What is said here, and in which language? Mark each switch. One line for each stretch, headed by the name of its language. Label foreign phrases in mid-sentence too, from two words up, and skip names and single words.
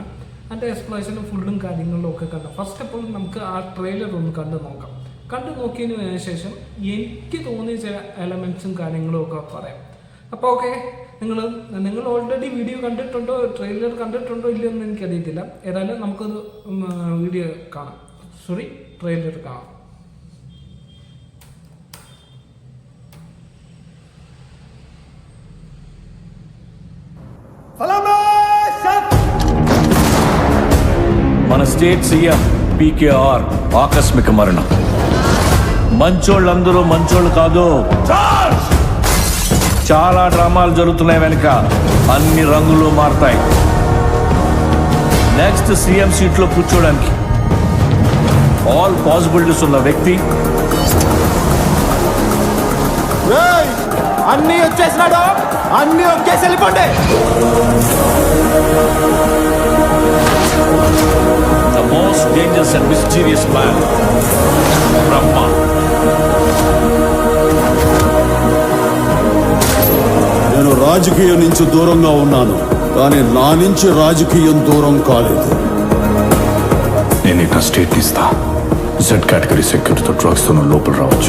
Malayalam: അതിൻ്റെ എക്സ്പ്ലനേഷനും ഫുള്ളും കാര്യങ്ങളിലും ഒക്കെ കണ്ടു.
English: first of all
Malayalam: നമുക്ക് ആ ട്രെയിലർ ഒന്ന് കണ്ടു നോക്കാം. കണ്ടു നോക്കിയതിന് ശേഷം എനിക്ക് തോന്നിയ ചില എലമെൻറ്റ്സും കാര്യങ്ങളും ഒക്കെ പറയാം. അപ്പോൾ ഓക്കെ, നിങ്ങൾ ഓൾറെഡി വീഡിയോ കണ്ടിട്ടുണ്ടോ, ട്രെയിലർ കണ്ടിട്ടുണ്ടോ ഇല്ലയോ എന്ന് എനിക്കറിയത്തില്ല. ഏതായാലും നമുക്കൊന്ന് വീഡിയോ കാണാം, ട്രെയിലർ കാണാം.
Telugu: మన స్టేట్ సీఎం పీకేఆర్ ఆకస్మిక మరణం. మంచోళ్ళందరూ మంచోళ్ళు కాదు. చాలా డ్రామాలు జరుగుతున్నాయి వెనుక, అన్ని రంగులు మారుతాయి. నెక్స్ట్ సీఎం సీట్లో కూర్చోడానికి
English: all possibilities
Telugu: ఉన్న వ్యక్తి అన్ని వచ్చేసినాడు, అన్ని వచ్చేసి వెళ్ళిపోండి.
English: The most dangerous and mysterious man, Brahma.
Telugu: నేను రాజకీయం నుంచి దూరంగా ఉన్నాను, కానీ నా నుంచి రాజకీయం దూరం కాలేదు. నేను ఇక స్టేట్ ఇస్తా.
English: Z category security
Telugu: డ్రగ్స్ తో లోపల రావచ్చు.